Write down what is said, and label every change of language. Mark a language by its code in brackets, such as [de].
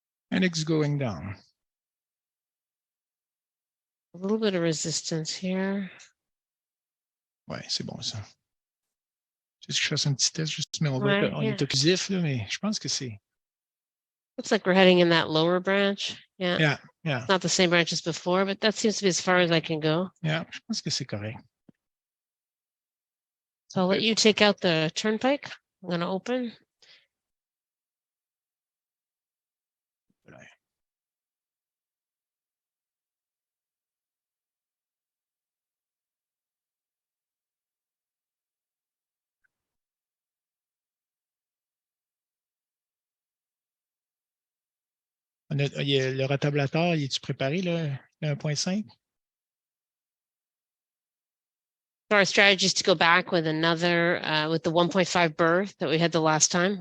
[en] And it's going down. A little bit of resistance here. [fr] Ouais, c'est bon ça. Juste que je fasse un petit test, juste, mais on est occlusif, là, mais je pense que c'est. [en] Looks like we're heading in that lower branch. Yeah. It's not the same branch as before, but that seems to be as far as I can go. [fr] Yeah, je pense que c'est correct. [en] So I'll let you take out the turnpike. I'm going to open. [fr] Le rotablateur, il est-tu préparé, là, le 1.5? [en] So our strategy is to go back with another, with the 1.5 berth that we had the last time.